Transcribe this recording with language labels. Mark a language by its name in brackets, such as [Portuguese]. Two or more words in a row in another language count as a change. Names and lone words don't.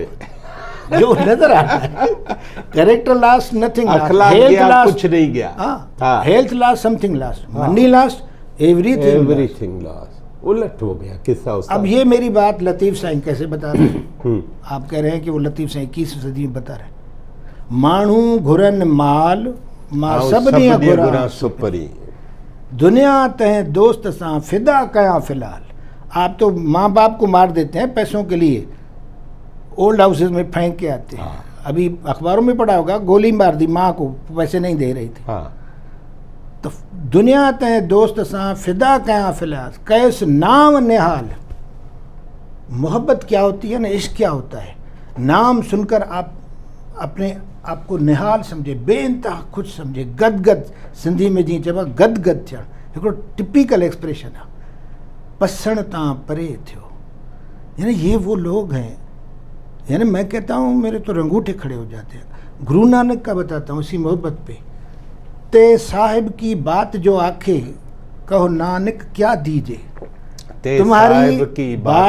[Urdu] جو نظر آ رہا ہے, [English] character lost nothing lost, health lost [Urdu] کچھ نہیں گیا, [English] haan, health lost something lost, money lost everything lost. [Urdu] الٹ ہو گیا قصہ اس کا. اب یہ میری بات لطیف سائیں کیسے بتا رہے ہیں؟ آپ کہہ رہے ہیں کہ وہ لطیف سائیں 21ویں صدی میں بتا رہے ہیں. [Sindhi] माण्हू घुरन माल मां ऐं सभिनी सभिनी घुरां घुरां सुपरी। दुनिया तंहिं दोस्त सां फिदा कयां फिलहाल। [Urdu] آپ تو ماں باپ کو مار دیتے ہیں پیسوں کے لیے, [English] old houses [Urdu] میں پھینک کے آتے ہیں. ابھی اخباروں میں پڑھا ہوگا، گولی مار دی ماں کو، پیسے نہیں دے رہی تھی. हाँ, [Sindhi] तो दुनिया तंहिं दोस्त सां फिदा कयां फिलहाल कैस नाम निहाल। [Urdu] محبت کیا ہوتی ہے نا، عشق کیا ہوتا ہے، نام سن کر آپ اپنے آپ کو نہال سمجھے، بے انتہا خوش سمجھے، گدگد, [Sindhi] सिंधी में जी चइबो गदगद थियणु हिकिड़ो [English] typical expression [Sindhi] आहे। पसण तां परे थियो, [Urdu] یعنی یہ وہ لوگ ہیں، یعنی میں کہتا ہوں میرے تو رنگوٹھے کھڑے ہو جاتے ہیں. گرو نانک کا بتاتا ہوں اسی محبت پے، تے صاحب کی بات جو آکھے کہو نانک کیا دیجیے. ते तुम्हारी صاحب کی बात